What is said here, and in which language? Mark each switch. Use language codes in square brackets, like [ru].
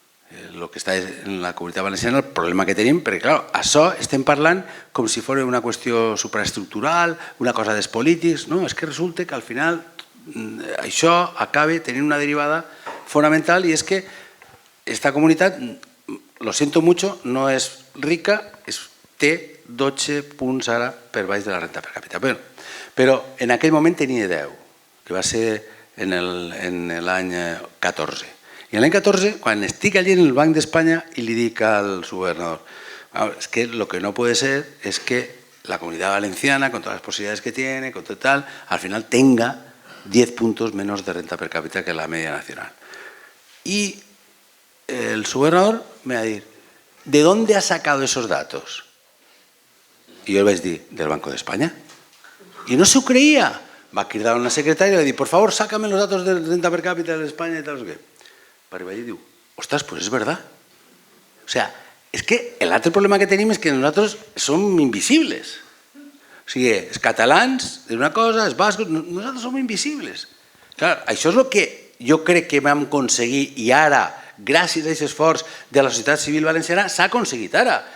[ca] El que està en la Comunitat Valenciana, el problema que tenim, perquè clar, això estem parlant com si fos una qüestió supraestructural, una cosa dels polítics, no? És que resulta que al final això acaba tenint una derivada fonamental i és que esta comunitat, [es] lo siento mucho, [ca] no és rica, té 12 punts ara per baix de la renta per càpita. Però en aquell moment tenia 10, que va ser en l'any 14. I l'any 14, quan estic allí en el Banc d'Espanya i li dic al subgobernador, [es] es que lo que no puede ser es que la Comunidad Valenciana, con todas las posibilidades que tiene, con todo tal, al final tenga 10 puntos menos de renta per cápita que la media nacional. Y el subgobernador me va a decir, ¿de dónde ha sacado esos datos? Y yo le [ca] vaig dir, [es] del Banco de España. Y no se ho creía. Va a cridar a una secretaria y le va a decir, por favor, sácame los datos de renta per cápita de España y tal, no sé qué. [ca] Però vaig dir, ostres, [es] pues es verdad. O sea, es que el [ca] altre problema que tenim és que nosaltres som invisibles. O sigui, els catalans, d'una cosa, els bascos, nosaltres som invisibles. Clar, això és el que jo crec que vam aconseguir i ara, gràcies a aquest esforç de la societat civil valenciana, s'ha aconseguit ara.